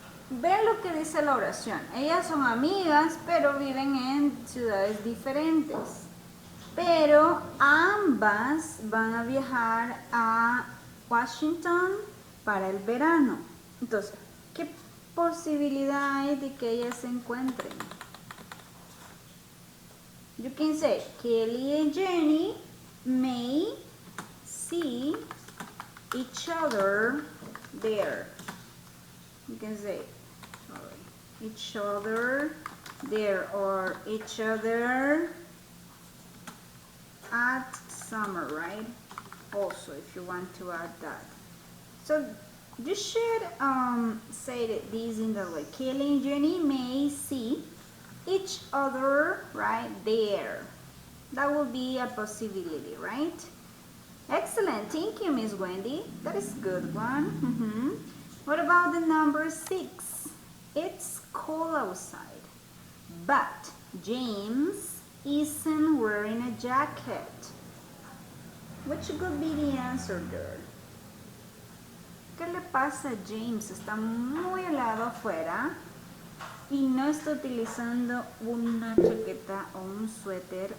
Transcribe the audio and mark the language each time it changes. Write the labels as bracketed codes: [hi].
[es] Vean lo que dice la oración. Ellas son amigas, pero viven en ciudades diferentes. Pero ambas van a viajar a Washington para el verano. Entonces, ¿qué posibilidad hay de que ellas se encuentren? [en] You can say Kelly and Jenny may see each other there. You can say each other there or each other at summer, right? Also, if you want to add that. So you should say this in the way. Kelly and Jenny may see each other right there. That will be a possibility, right? Excellent. Thank you, Miss Wendy. That is a good one. What about the number 6? It's cold outside, but James isn't wearing a jacket. Which could be the answer there? [es] ¿Qué le pasa a James? Está muy helado afuera y no está utilizando una chaqueta o un suéter.